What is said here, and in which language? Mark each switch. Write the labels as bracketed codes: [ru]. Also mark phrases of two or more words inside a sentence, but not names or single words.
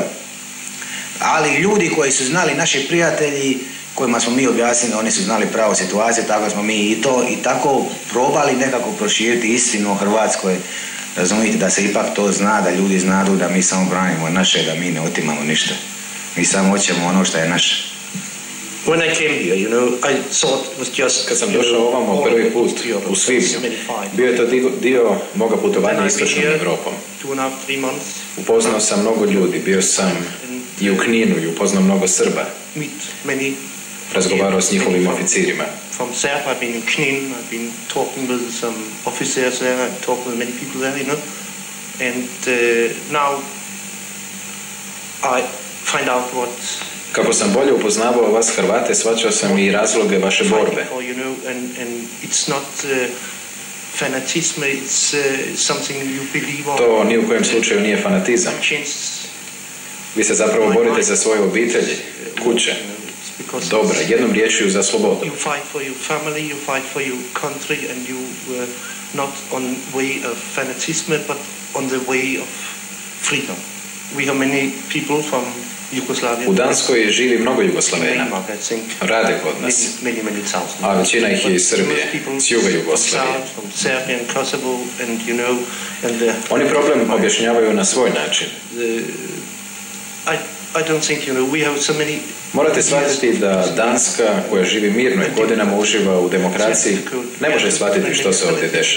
[hr] Ali ljudi koji su znali, naši prijatelji kojima smo mi objasnili, oni su znali pravu situaciju, tako smo mi i tako probali nekako proširiti istinu o Hrvatskoj. Razumijete, da se ipak to zna, da ljudi znadu da mi samo branimo naše, da mi ne otimamo ništa. Mi samo hoćemo ono što je naše. [en] When I came here, I thought it was just... [hr] Kad sam došao ovamo prvi put u svibnju, bio je to dio moga putovanja istočnom Evropom. Upoznao sam mnogo ljudi, bio sam I u Kninu i upoznao mnogo Srba. [en] meet many. [hr] Razgovarao s njihovim oficirima. [en] From Serb, I've been in Knin, I've been talking with some officers there, I've talked with many people there, you know. And now I find out what... [hr] Kako sam bolje upoznavao vas Hrvate, shvaćao sam i razloge vaše borbe. [en] You know, and it's not fanatism, it's something you believe on. [hr] To ni u kojem slučaju nije fanatizam. Vi se zapravo borite za svoje obitelji, kuće, dobra, jednom riječju za slobodu. [en] You fight for your family, you fight for your country, and you not on way of fanatism, but on the way of freedom. We have many people from Yugoslavia. [hr] U Danskoj živi mnogo Jugoslavena. Rade kod nas. A većina ih je iz Srbije, s juga Jugoslavije. Oni problem objašnjavaju na svoj način. Morate shvatiti da Danska, koja živi mirno i godinama uživa u demokraciji, ne može shvatiti što se ovdje dešava.